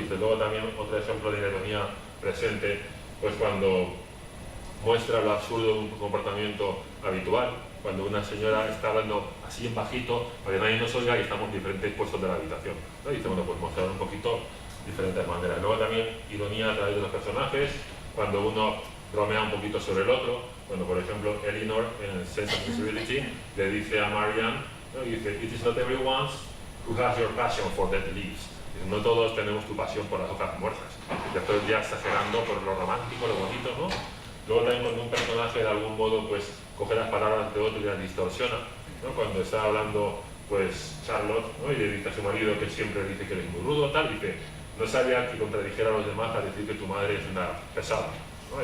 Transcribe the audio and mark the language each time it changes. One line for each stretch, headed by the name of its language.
Spanish: Y dice, luego también otro ejemplo de ironía presente, pues cuando muestra lo absurdo de un comportamiento habitual, cuando una señora está hablando así en bajito para que nadie nos oiga y estamos en diferentes puestos de la habitación, ¿no? Y dice, bueno, pues mostrar un poquito diferentes maneras. Luego también ironía a través de los personajes, cuando uno bromea un poquito sobre el otro, cuando por ejemplo Elinor en Sense and Sensibility le dice a Marianne, ¿no?
English: Y dice, it is not everyone who has your passion for dead leaves.
Spanish: Dice, no todos tenemos tu pasión por las hojas muertas. Ya estoy ya exagerando por lo romántico, lo bonito, ¿no? Luego también cuando un personaje de algún modo pues coge las palabras de otro y las distorsiona, ¿no? Cuando está hablando pues Charlotte, ¿no? Y le dice a su marido que siempre dice que eres muy rudo, tal, dice, no sabía que contradijera a los demás a decir que tu madre es una pesada, ¿no?